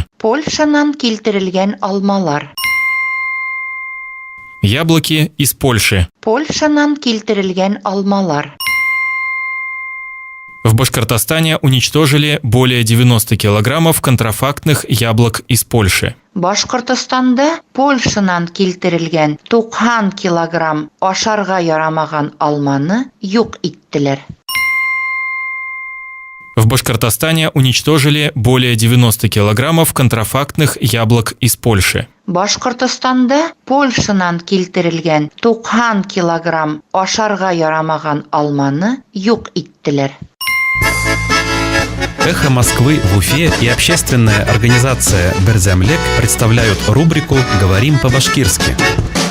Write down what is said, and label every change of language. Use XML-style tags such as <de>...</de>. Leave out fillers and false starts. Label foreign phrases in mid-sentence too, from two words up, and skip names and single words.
<ba>Польшанан килтерилген алмалар.</ba> <ru>Яблоки из Польши.</ru> <ba>Польшанан килтерилген алмалар.</ba> <ru>В Башкортостане уничтожили более 90 килограммов контрафактных яблок из Польши.</ru> <ba>Башкортостанда Польшанан килтерилген 90 килограмм ашарга ярамаган алманы юк иттеләр.</ba> <ru>В Башкортостане уничтожили более 90 килограммов контрафактных яблок из Польши.</ru> <ba>Башкортостанда Польшанан килтерилген 90 килограмм ашарга ярамаган алманы юк иттеләр.</ba> <ru>Эхо Москвы в Уфе и общественная организация Берзямлек представляют рубрику «Говорим по-башкирски».</ru>